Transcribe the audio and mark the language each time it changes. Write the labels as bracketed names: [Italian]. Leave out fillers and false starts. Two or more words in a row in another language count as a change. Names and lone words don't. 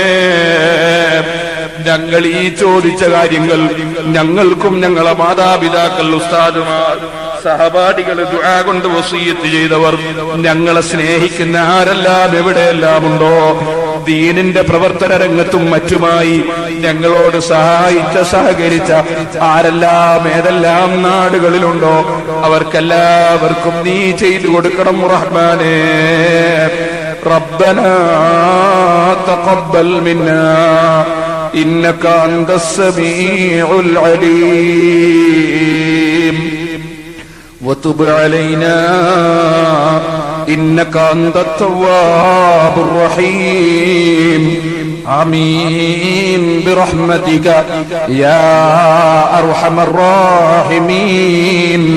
[Malayalam] ഞങ്ങൾ ഈ ചോദിച്ച കാര്യങ്ങൾ ഞങ്ങൾക്കും ഞങ്ങളെ മാതാപിതാക്കൾ, ഉസ്താദുമാർ, സഹപാഠികൾ, ദുആ കൊണ്ട് വസിയത്ത് ചെയ്തവർ, ഞങ്ങളെ സ്നേഹിക്കുന്ന ആരെല്ലാം എവിടെയെല്ലാം ഉണ്ടോ, ദീനിന്റെ പ്രവർത്തന രംഗത്തും മറ്റുമായി ഞങ്ങളോട് സഹകരിച്ച ആരെല്ലാം ഏതെല്ലാം നാടുകളിലുണ്ടോ അവർക്കെല്ലാവർക്കും നീ ചെയ്തു കൊടുക്കണം റഹ്മാനേ. [Arabic] ربنا تقبل منا إنك أنت السميع العليم وتب علينا إنك أنت التواب الرحيم. آمين برحمتك يا أرحم الراحمين.